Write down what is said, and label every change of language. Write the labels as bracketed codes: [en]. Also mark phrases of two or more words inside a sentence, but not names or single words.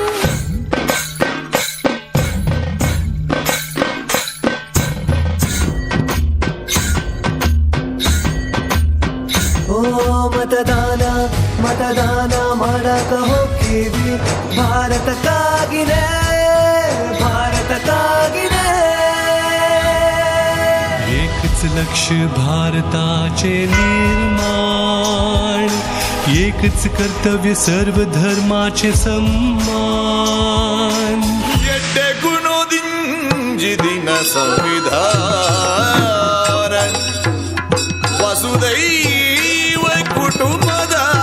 [kn] ಓ ಮತದಾನ ಮತದಾನ ಮಾಡಕ ಹೋಗ್ತೀವಿ ಭಾರತಕ್ಕಾಗಿನೇ ಭಾರತಕ್ಕಾಗಿನೇ [mr] एकच लक्ष भारताचे निर्माण एकच कर्तव्य सर्व धर्माचे सम्मान [tcy] ಎಡ್ಡೆ ಗುಣೋದಿಂಜಿದಿನ ಸಂವಿಧಾನ ವಸುದೈವ ಕುಟುಂಬದ